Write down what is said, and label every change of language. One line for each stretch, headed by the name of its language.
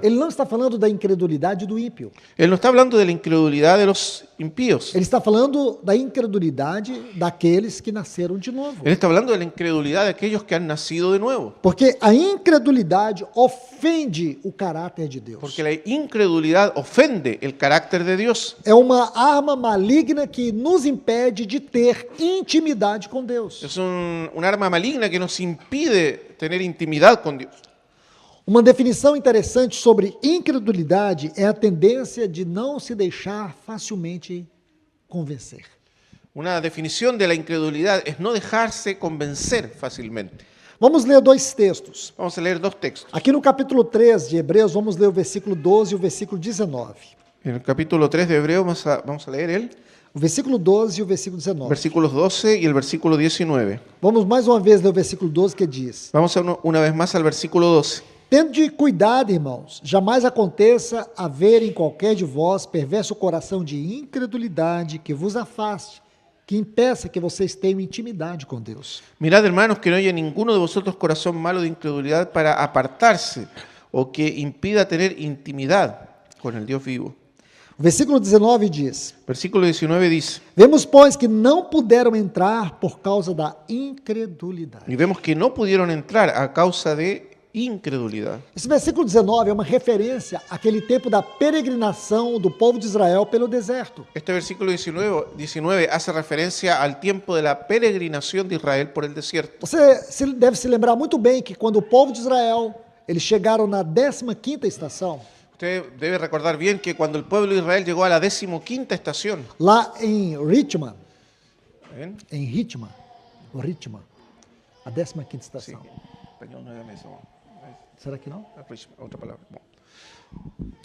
Portuguese: Ele não está falando da incredulidade do ímpio.
Spanish: Él no está hablando de la incredulidad de los impíos.
Portuguese: Ele está falando da incredulidade daqueles que nasceram de novo.
Spanish: Él está hablando de la incredulidad de aquellos que han nacido de nuevo.
Portuguese: Porque a incredulidade ofende o caráter de Deus.
Spanish: Porque la incredulidad ofende el carácter de Dios.
Portuguese: É uma arma maligna que nos impede de ter intimidade com Deus.
Spanish: Es un arma maligna que nos impide tener intimidad con Dios.
Portuguese: Uma definição interessante sobre incredulidade é a tendência de não se deixar facilmente convencer.
Spanish: Una definición de la incredulidad es no dejarse convencer fácilmente.
Portuguese: Vamos ler dois textos.
Spanish: Vamos a leer dos textos.
Portuguese: Aqui no capítulo 3 de Hebreus, vamos ler o versículo 12 e o versículo 19.
Spanish: En el capítulo 3 de Hebreo vamos a leer el
Portuguese: O versículo 12 e o versículo 19.
Spanish: versículos 12 y el versículo 19.
Portuguese: Vamos mais uma vez ler o versículo 12 que diz:
Spanish: Vamos una vez más al versículo 12.
Portuguese: Tende cuidado, irmãos, jamais aconteça haver em qualquer de vós perverso coração de incredulidade que vos afaste, que impeça que vocês tenham intimidade com Deus.
Spanish: Mirad, hermanos, que no haya ninguno de vosotros corazón malo de incredulidad para apartarse o que impida tener intimidad con el Dios vivo.
Portuguese: O versículo 19 diz:
Spanish: Versículo 19 dice,
Portuguese: Vemos, pois, que não puderam entrar por causa da incredulidade.
Spanish: y vemos que no pudieron entrar a causa de incredulidad.
Portuguese: Esse versículo 19 é uma referência àquele tempo da peregrinação do povo de Israel pelo deserto.
Spanish: Este versículo 19 hace referencia al tiempo de la peregrinación de Israel por el desierto.
Portuguese: Você deve se lembrar muito bem que quando o povo de Israel, eles chegaram na 15ª estação,
Spanish: Usted debe recordar bien que cuando el pueblo de Israel llegó a la 15ª estación,
Portuguese: lá em Ritma,
Spanish: ¿ven?
Portuguese: o Ritma, a 15ª
Spanish: Sí,
Portuguese: estação.
Spanish: español no es eso.
Portuguese: Será que não?
Spanish: Otra palabra. Bueno.